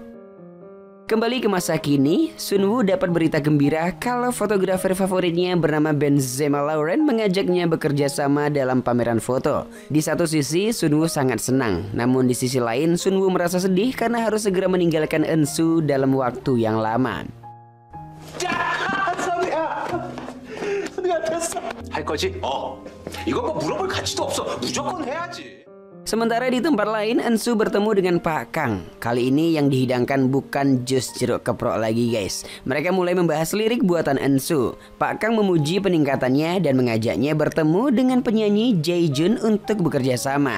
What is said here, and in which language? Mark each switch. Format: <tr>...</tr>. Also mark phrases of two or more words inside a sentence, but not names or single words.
<id>Kembali ke masa kini, Sunwoo dapat berita gembira kalau fotografer favoritnya bernama Benzema Lauren mengajaknya bekerja sama dalam pameran foto. Di satu sisi, Sunwoo sangat senang. Namun di sisi lain, Sunwoo merasa sedih karena harus segera meninggalkan Eunsu dalam waktu yang lama.</id> <ko>할 거지? 이거 뭐 물어볼 가치도 없어. 무조건 해야지.</ko> <id>Sementara di tempat lain, Eunsu bertemu dengan Pak Kang. Kali ini yang dihidangkan bukan jus jeruk keprok lagi guys. Mereka mulai membahas lirik buatan Eunsu. Pak Kang memuji peningkatannya dan mengajaknya bertemu dengan penyanyi Jae-jun untuk bekerja sama.</id>